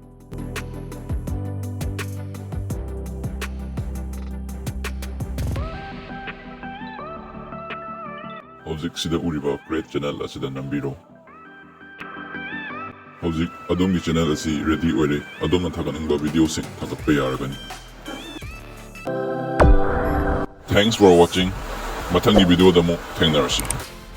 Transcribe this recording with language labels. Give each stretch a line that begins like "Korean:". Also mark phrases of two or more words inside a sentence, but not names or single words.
Manipuri: Hojik sida uriba
English: create channel
Manipuri: asida nambiro. Hojik adomgi channel asi ready oire adomna thaganingba video sing thagatpa yaragani.
English: Thanks for watching.
Manipuri: Mathangi video da mo thengnarasi.